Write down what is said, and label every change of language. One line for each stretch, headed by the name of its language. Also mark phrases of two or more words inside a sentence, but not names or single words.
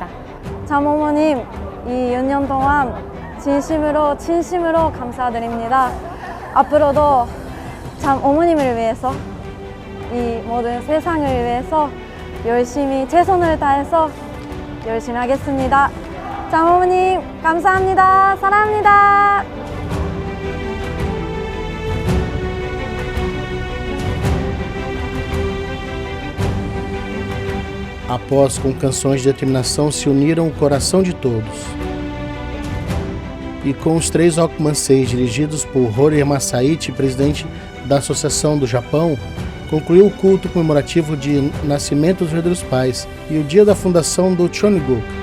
Korean: 참 어머님, 이 6년 동안 진심으로 감사드립니다. 앞으로도 참 어머님을 위해서 이 모든 세상을 위해서 열심히 최선을 다해서 열심히 하겠습니다. 참 어머님 감사합니다. 사랑합니다.
Portuguese: Após, com canções de determinação, se uniram o coração de todos. E com os 3 Okumanseis, dirigidos por Hori Masaichi, presidente da Associação do Japão, concluiu o culto comemorativo de nascimento dos verdadeiros pais e o dia da fundação do Cheonilguk.